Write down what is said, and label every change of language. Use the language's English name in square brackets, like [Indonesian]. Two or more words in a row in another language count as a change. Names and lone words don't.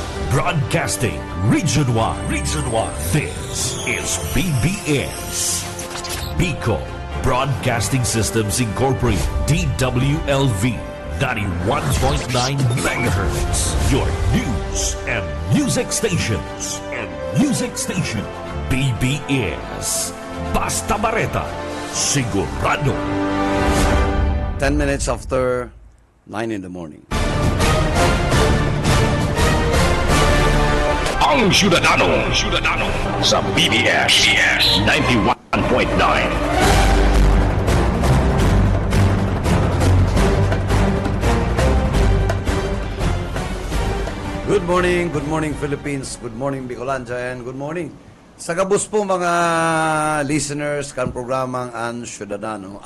[English] Broadcasting Region 1. Region 1. This is BBS. Bicol Broadcasting Systems Incorporated. DWLV. 91.9 megahertz. Your news and music stations. [Bikol] BBS. Basta Bareta. Sigurado. [English] 10 minutes after 9 in the morning. [Bikol] Ang Syudadano sa BBS 91.9. [English] Good morning Philippines, good morning Bicolandia, and good morning [Bikol] sa gabos po mga listeners kan programang [English] Ang Syudadano.